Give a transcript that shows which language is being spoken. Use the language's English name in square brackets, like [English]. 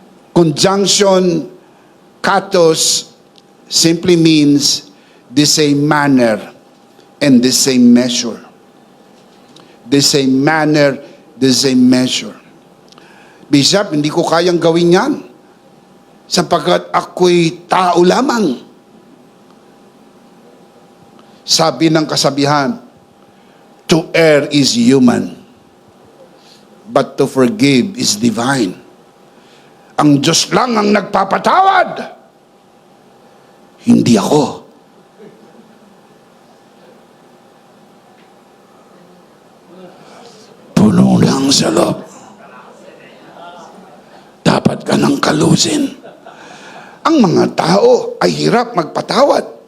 [English] Conjunction, katos, simply means the same manner and the same measure. The same manner, the same measure. [Filipino] Bishop, hindi ko kayang gawin yan sapagkat ako'y tao lamang. Sabi ng kasabihan, [English] to err is human, but to forgive is divine. [Filipino] Ang Diyos lang ang nagpapatawad, hindi ako. Puno lang sa loob. Dapat ka nang kalusin. Ang mga tao ay hirap magpatawad.